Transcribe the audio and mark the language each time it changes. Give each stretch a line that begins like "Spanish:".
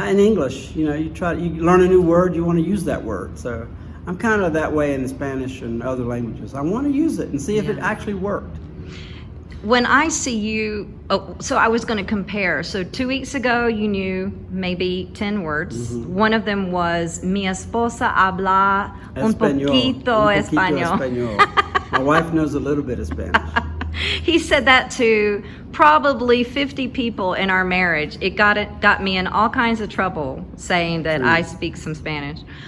English: In English, you learn a new word, you want to use that word. So I'm kind of that way in Spanish and other languages. I want to use it and see if it Yeah. actually worked. When I see you, so I was going to compare. So 2 weeks ago, you knew maybe 10 words. Mm-hmm. One of them was,
Spanish: mi esposa habla un poquito español. español.
English: My wife knows a little bit of Spanish. He said that to probably 50 people in our marriage. It got me in all kinds of trouble saying that I speak some Spanish.